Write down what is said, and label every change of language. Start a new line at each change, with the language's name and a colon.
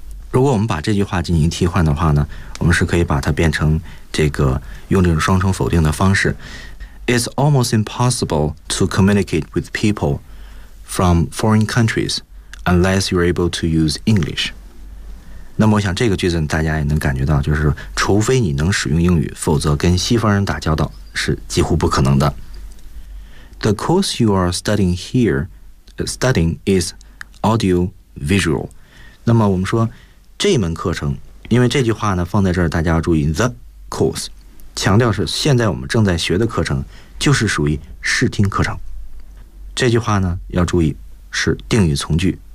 Chinese: 如果我们把这句话进行替换的话呢，我们是可以把它变成这个用这种双重否定的方式 ，
English: It's almost impossible to communicate with people from foreign countries。 Unless you're able to use English.
Chinese: 那么我想这个句子大家也能感觉到，就是除非你能使用英语，否则跟西方人打交道是几乎不可能的。
English: The course you are studying here, studying is audio visual.
Chinese: 那么我们说这门课程，因为这句话呢放在这儿，大家要注意
English: the course,
Chinese: 强调是现在我们正在学的课程就是属于视听课程。这句话呢要注意是定语从句。